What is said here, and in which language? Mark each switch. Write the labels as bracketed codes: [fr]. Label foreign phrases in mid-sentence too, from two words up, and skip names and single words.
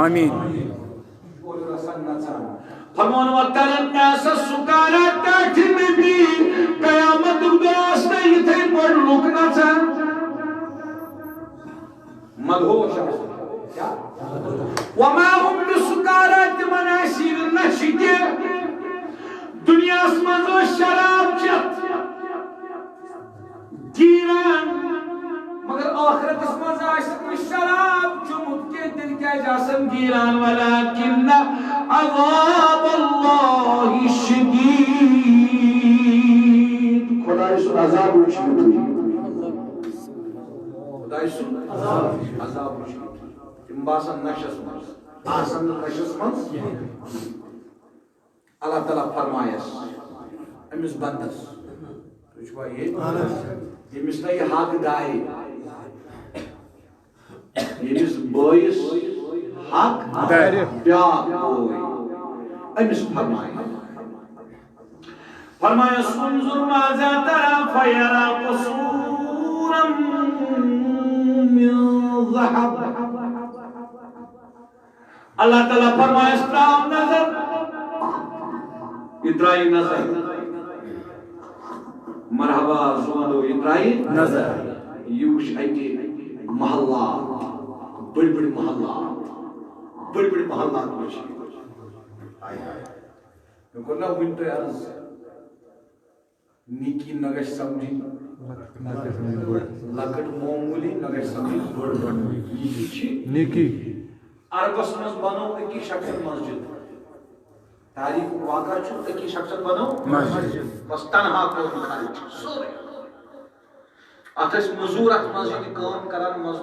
[ks] آمیٖن اورٕ یورٕ آسان نژان فرمون [ar] وترى الناس سكارى [ks] تاٹھ نبی قیامتُک دۄہ آسنہٕ یِتھَے پٲٹھۍ لُکھ نژان مدہوش [ar] وما هم بسكارى [ks] تمن آسہِ نہٕ نشہِ تہِ دنیاہس منٛز ٲسۍ شراب چٮ۪تھ گیٖران مگر ٲخرتس منٛز آسہِ نہٕ شراب چوٚمُت کینٛہہ تیٚلہِ کیٛازِ آسن گیٖران [ar] ولكن عذاب الله شديد [ks] خداے سُنٛد عذاب وٕچھِو خداے سُنٛد عذاب وٕچھِو تِم باسان نشس منٛز آسان نہٕ نشس منٛز اللہ تعالیٰ فرمایس أمِس بندس تُہۍ چھُوا ییٚتہِ ییٚمِس نہٕ یہِ حق دایہِ ییٚمِس بٲیِس حق بیٛاکھ بوے أمِس فرمایس [ar] انظر ماذا ترى فيرى قصورا من ذهب [ks] اللہ تعالیٰ فرمایس تراو نظر یہ ترائی نظر مرحبا زوندو یہ ترائی نظر یہ وٕچھ اَتہِ محلات [ur] بڑی بڑی محلات بڑی بڑی محلات [ks] وٕچھ مےٚ کوٚر نا وٕنۍ تۄہہِ عرض نیکی نہ گژھِ سمجھِنۍ لۄکٕٹ معموٗلی نہ گژھِ سمجھِنۍ بٔڑ یہِ چھِ نیکی عربس منٛز بنو أکی شخصن مسجد تاریخ واقعہ چھُ أکی شخصن بنو بس تنہا کوٚرُن خرچ سورُے اتھ ٲسۍ مزوٗر اتھ منٛز ییٚلہِ کٲم کران